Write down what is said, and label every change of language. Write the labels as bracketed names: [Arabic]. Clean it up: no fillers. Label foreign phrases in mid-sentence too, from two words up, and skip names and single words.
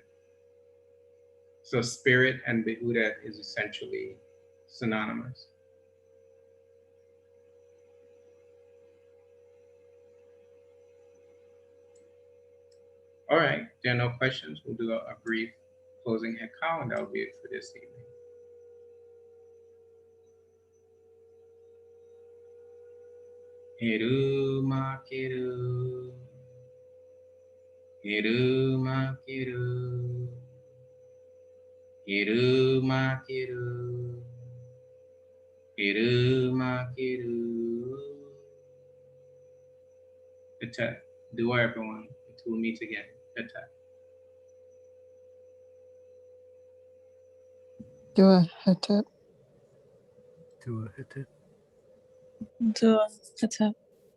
[English] So spirit and Behudet is essentially synonymous. All right, there are no questions. We'll do a brief closing hekau, and that'll be it for this evening. Heru makiru, Heru makiru, Heru makiru, Heru makiru. Hetet, dua everyone, until we meet again. Hetet. Dua Hetet. Dua Hetet. Dua Hetet.